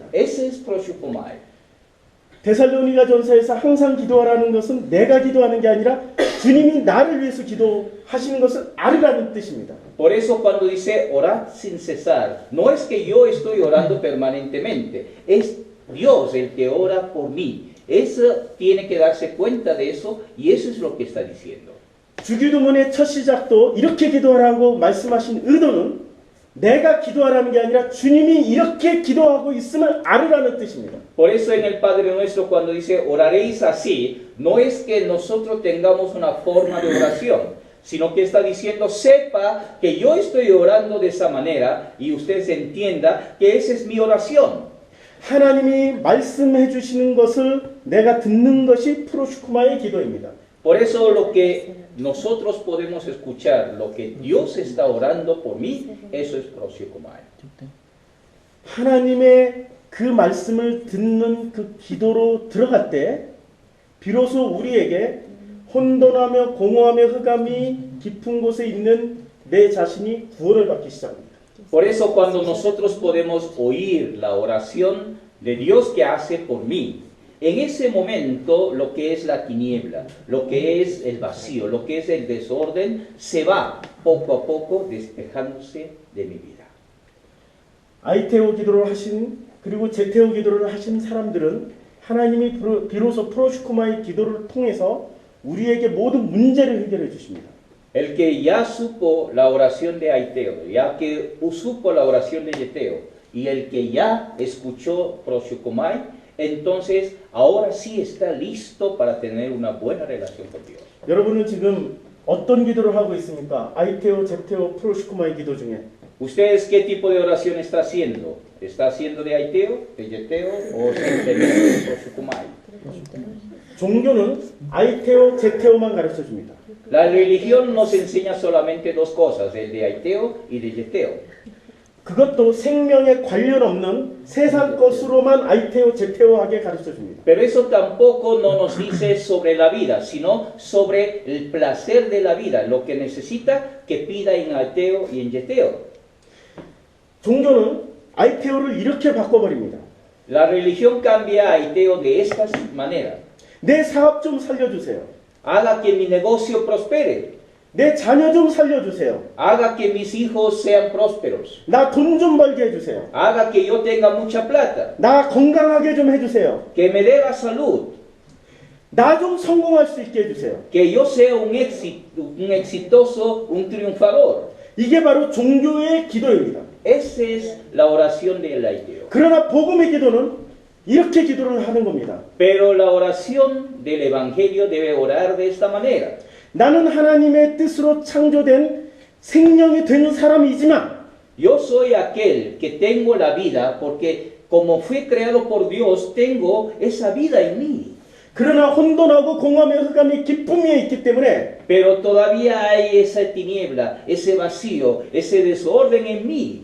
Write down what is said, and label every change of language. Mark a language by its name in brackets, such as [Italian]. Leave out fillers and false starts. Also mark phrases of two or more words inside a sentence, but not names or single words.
[Spanish] Ese es proshukumai. [Korean] 데살로니가 전서에서 항상 기도하라는 것은 내가 기도하는 게 아니라 주님이 나를 위해서 기도하시는 것을 알으라는 뜻입니다. [Spanish] Por eso cuando dice orad sin cesar, no es que yo estoy orando permanentemente, es Dios el que ora por mí. Eso tiene que darse cuenta de eso y eso es lo que está diciendo. [Korean] 주기도문의 첫 시작도 이렇게 기도하라고 말씀하신 의도는 내가 기도하라는 게 아니라 주님이 이렇게 기도하고 있음을 알으라는 뜻입니다. [Spanish] Por eso en el Padre Nuestro cuando dice oraréis así, no es que nosotros tengamos una forma de oración, sino que está diciendo sepa que yo estoy orando de esa manera y usted entienda que esa es mi oración. [Korean] 하나님이 말씀해 주시는 것을 내가 듣는 것이 프로슈쿠마의 기도입니다. [Spanish] Por eso lo que nosotros podemos escuchar, lo que Dios está orando por mí, eso es proshukumai. [Korean] 하나님의 그 말씀을 듣는 그 기도로 들어갈 때 비로소 우리에게 혼돈하며 공허하며 흑암이 깊은 곳에 있는 내 자신이 구원을 받기 시작합니다. [Spanish] Por eso cuando nosotros podemos oír la oración de Dios que hace por mí, en ese momento lo que es la tiniebla, lo que es el vacío, lo que es el desorden, se va poco a poco despejándose de mi vida. [Korean] 아이테오 기도를 하신 그리고 제테오 기도를 하신 사람들은 하나님이 비로소 프로시코마의 기도를 통해서 우리에게 모든 문제를 해결해 주십니다. [Spanish] El que ya supo la oración de Aiteo, ya que supo la oración de Yeteo, y el que ya escuchó Proshukomai, entonces ahora sí está listo para tener una buena relación con Dios. [Korean] 여러분은 지금 어떤 기도를 하고 있습니까? 아이테오, 제테오, 프로시코마의 기도 중에 [Spanish] ¿Ustedes qué tipo de oración está haciendo? ¿Está haciendo de Aiteo, de Yeteo o simplemente de Proshukomai? [Korean] 종교는 아이테오, 제테오만 가르쳐 줍니다. [Spanish] La religión nos enseña solamente dos cosas, el de Aiteo y de Yeteo. [Korean] 그것도 생명에 관련 없는 세상 것으로만 아이테오, 제테오하게 가르쳐 줍니다. [Spanish] Pero eso tampoco no nos dice sobre la vida, sino sobre el placer de la vida, lo que necesita que pida en Aiteo y en Yeteo. [Korean] 종교는 아이테오를 이렇게 바꿔버립니다. [Spanish] La religión cambia a Aiteo de esta manera. [Korean] 내 사업 좀 살려주세요. [Spanish] Haga que mi negocio prospere. [Korean] 내 자녀 좀 살려주세요. [Spanish] Haga que mis hijos sean prósperos. [Korean] 나 돈 좀 벌게 해주세요. [Spanish] Haga que yo tenga mucha plata. [Korean] 나 건강하게 좀 해주세요. [Spanish] Que me dé la salud. [Korean] 나 좀 성공할 수 있게 해주세요. [Spanish] Que yo sea un exitoso, un triunfador. [Korean] 이게 바로 종교의 기도입니다. [Spanish] Esa es la oración del Aiteo. [Korean] 그러나 복음의 기도는 이렇게 기도를 하는 겁니다. [Spanish] Pero la oración del Evangelio debe orar de esta manera. [Korean] 나는 하나님의 뜻으로 창조된 생명이 된 사람이지만 [Spanish] Yo soy aquel que tengo la vida porque como fui creado por Dios, tengo esa vida en mí. [Korean] 그러나 혼돈하고 공허함의 흑암이 기쁨에 있기 때문에 [Spanish] Pero todavía hay esa tiniebla, ese vacío, ese desorden en mí.